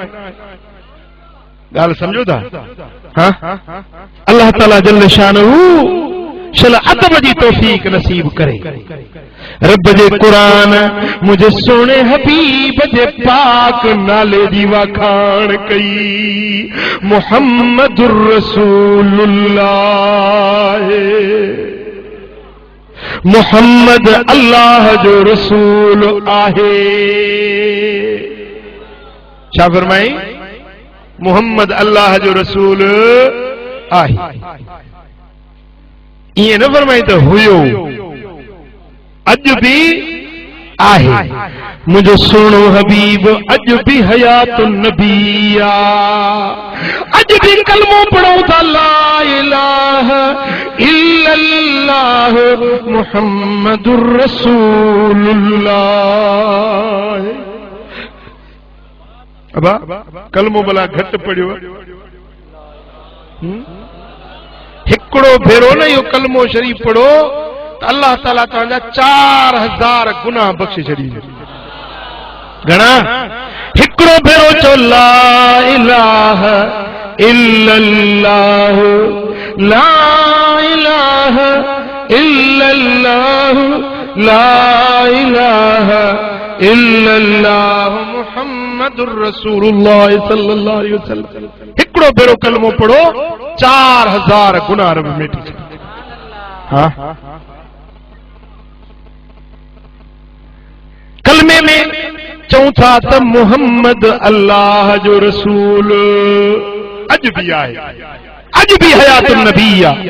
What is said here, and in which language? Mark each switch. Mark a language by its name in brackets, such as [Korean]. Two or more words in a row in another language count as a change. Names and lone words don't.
[Sindhi] ॻाल्हि सम्झो था? अल्लाह ताला [Arabic] جل شانه [Sindhi] शल अदब जी तौफीक नसीब करे। रब जे क़ुरान मुझे सोने हबीब जे पाक नाले जी वाखाण कई, [Arabic] محمد رسول الله, [Sindhi] मुहम्मद अल्लाह जो रसूल आहे। छा फरमाई? मुहम्मद अल्लाह जो रसूल आहे। ईअं न फरमाई त हुयो, अॼु बि आहे। मुंहिंजो सुहिणो हबीब अॼु बि [Arabic] حياة النبي [Sindhi] आहे, अॼु बि कलमो पढ़ूं था [Arabic] لا إله إلا الله محمد رسول الله. [Sindhi] अबा कलमो भला घटि पढ़ियो, हिकिड़ो भेरो न इहो कलमो शरीफ़ पढ़ो त अल्लाह ताला तव्हांजा 4000 गुनाह बख़्शे छॾींदो। घणा? हिकिड़ो भेरो चओ [Arabic] لا إله إلا الله، لا إله إلا الله، لا إله إلا الله محمد رسول الله صلى الله عليه وسلم. हिकिड़ो भेरो कलमो पढ़ो 4000 गुनाह रब मिटी छॾे। हाँ कलमे में चऊं था त मुहम्मद अल्लाह जो रसूल अॼु बि आहे, अॼु बि حياة النبي आहे।